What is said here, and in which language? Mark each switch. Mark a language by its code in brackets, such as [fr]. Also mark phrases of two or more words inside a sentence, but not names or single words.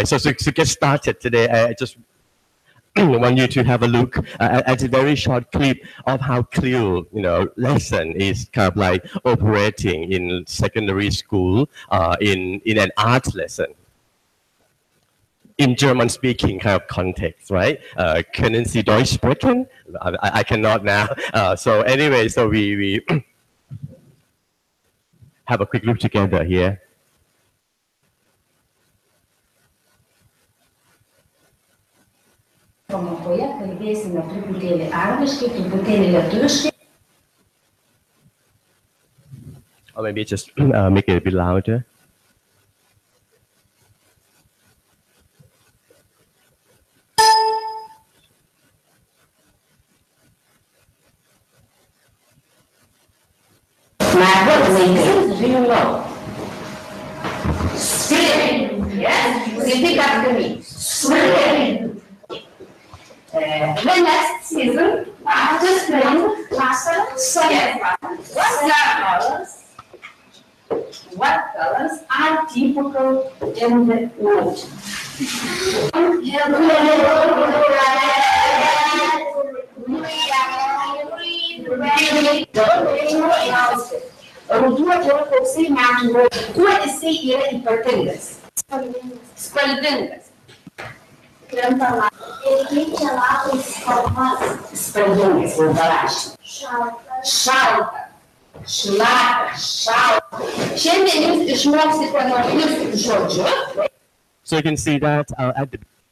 [en] So to get started today, I just want you to have a look at a very short clip of how CLIL, lesson is kind of like operating in secondary school in an art lesson. In German-speaking kind of context, right? [de] Können Sie Deutsch sprechen? [en] I cannot now. So anyway, so we have a quick look together here. [lt] Pamokoje kalbėsime truputėlį angliškai, truputėlį lietuviškai. [en] Or maybe just make it a bit louder. My voice is really low. Screaming, yes? Repeat after me. Screaming. The next season, after spring, what colors are typical in the wood? [lt] Ruduo yra koksai metų, kuo jisai yra ypatingas? Spalvingas. Krenta lapai. Ir keičia lapai spalvas. Spalvingas, jau parašė. Šalta. Šlapia. Šalta. Šiandien jūs išmoksite naujus žodžius. [en] So you can see that at the